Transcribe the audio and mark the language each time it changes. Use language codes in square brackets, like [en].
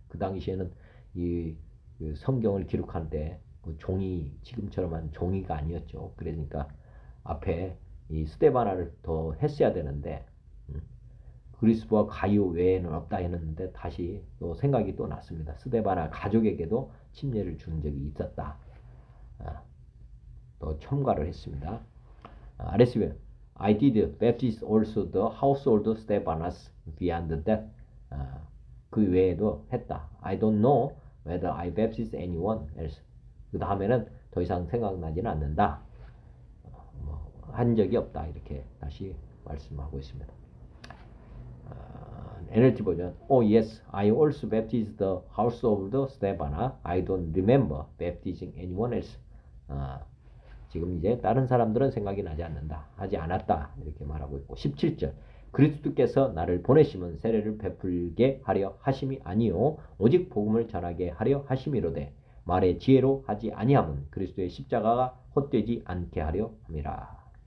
[ko] 그 당시에는 이 성경을 기록할 때 그 종이 지금처럼 한 종이가 아니었죠. 그러니까 앞에 이 스데바나를 더 했어야 되는데 그리스도와 가이오 외에는 없다 했는데 다시 또 생각이 또 났습니다. 스데바나 가족에게도 침례를 준 적이 있었다. 또 첨가를 했습니다. [en] RSV I did baptize also the household Stephanas beyond that. [ko] 그 외에도 했다. [en] I don't know whether I baptized anyone else. [ko] 그 다음에는 더 이상 생각나지는 않는다. 한 적이 없다. 이렇게 다시 말씀하고 있습니다. NLT 버전. [en] Oh yes, I also baptized the household Stephana. I don't remember baptizing anyone else. [ko] 지금 이제 다른 사람들은 생각이 나지 않는다. 하지 않았다. 이렇게 말하고 있고 17절. 그리스도께서 나를 보내심은 세례를 베풀게 하려 하심이 아니요 오직 복음을 전하게 하려 하심이로되 말의 지혜로 하지 아니함은 그리스도의 십자가가 헛되지 않게 하려 함이라.